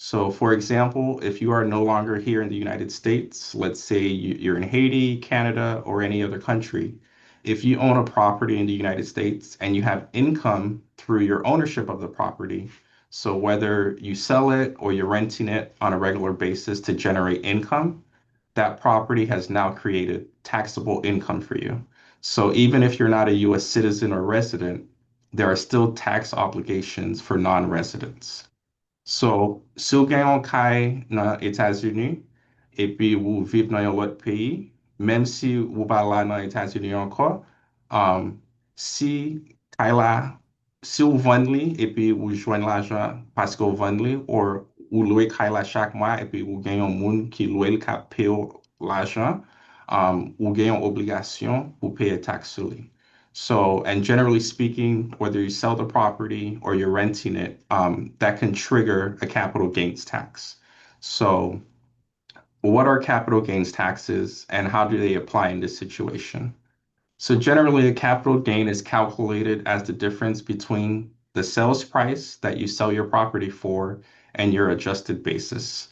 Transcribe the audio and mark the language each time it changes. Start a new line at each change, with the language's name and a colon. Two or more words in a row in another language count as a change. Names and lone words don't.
English: So, for example, if you are no longer here in the United States, let's say you're in Haiti, Canada, or any other country, if you own a property in the United States and you have income through your ownership of the property, so whether you sell it or you're renting it on a regular basis to generate income, that property has now created taxable income for you. So even if you're not a US citizen or resident, there are still tax obligations for non-residents. So,
Haitian Creole: si ou gen yon kay nan Etats-Unis, epi ou viv nan yon lot peyi, menm si ou pa la nan Etats-Unis anko, um, si kay la, si ou vend li, epi ou jwen l'ajan paske ou vend li, ou loue kay la chak mwa, epi ou gen yon moun ki loue l ka pay ou l'ajan, ou gen yon obligasyon pou paye tax sou li.
English: So, and generally speaking, whether you sell the property or you're renting it, that can trigger a capital gains tax. So, what are capital gains taxes and how do they apply in this situation? So, generally, a capital gain is calculated as the difference between the sales price that you sell your property for and your adjusted basis.